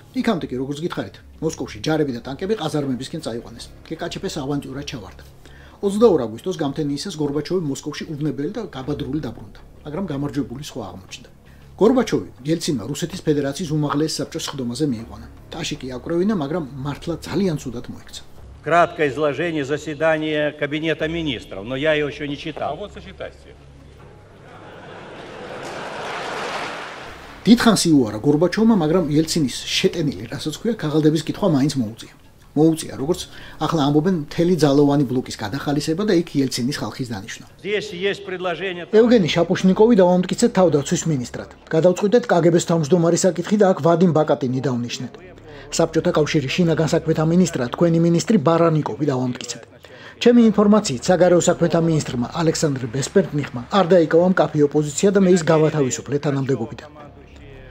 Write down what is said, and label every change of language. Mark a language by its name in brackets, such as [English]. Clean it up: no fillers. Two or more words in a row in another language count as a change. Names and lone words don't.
[Georgian] იქამდე კი როგორც გითხარით, მოსკოვში ჯარები და ტანკები ყაზარმებისკენ წაიყვანეს. გეკაჩეპეს ავანტიურად ჩავარდა. 22 აგვისტოს გამთენიისას გორბაჩოვი მოსკოვში უვნებელი და გაბადრული დაბრუნდა, მაგრამ გამარჯვებული სხვა აღმოჩნდა. გორბაჩოვი ელცინმა რუსეთის ფედერაციის უმაღლეს საბჭოს ხდომაზე მიიყვანა. ტაში კი აკვრევინა, მაგრამ მართლა ძალიან ცუდად მოექცა. [Russian] Краткое изложение заседания Кабинета министров, но я его еще не читал. А вот сочетайте. [Georgian] დიდხანს იუარა გორბაჩოვმა, მაგრამ ელცინის შეტენილი, რასაც ქვია, ქაღალდების კითხვა მაინც მოუწია. მოუწია, როგორც ახლა ამბობენ, მთელი ძალოვანი ბლოკის გადახალისება და იქ ელცინის ხალხის დანიშვნა. [Russian] Здесь есть предложение. [Georgian] ევგენი შაპუშნიკოვი დავამტკიცეთ თავდაცვის მინისტრად. გადავწყვიტეთ კგბ-ს თავმჯდომარის საკითხი და აქ ვადიმ ბაკატინი დაუნიშნეთ. საბჭოთა კავშირის შინაგან საქმეთა მინისტრად თქვენი მინისტრი ბარანიკოვი დავამტკიცეთ. ჩემი ინფორმაციით, საგარეო საქმეთა მინისტრმა ალექსანდრ ბესპერტნიხმა არ დაიკავა მკაფიო პოზიცია და მე ის გავათავისუფლე თანამდებობიდან.